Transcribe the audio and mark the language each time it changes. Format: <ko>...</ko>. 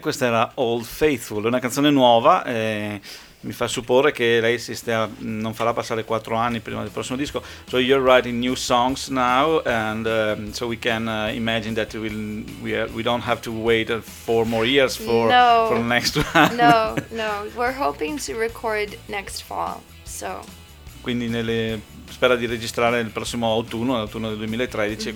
<it>questa era Old Faithful, una canzone nuova, mi fa supporre che lei si stia, non farà passare 4 anni prima del prossimo disco.</it> <en>So you're writing new songs now, and so we can imagine that we don't have to wait 4 more years for the next one. No, we're hoping to record next fall, so.</en> <it>Quindi spera di registrare nel prossimo autunno, l'autunno del 2013, mm-hmm.</it>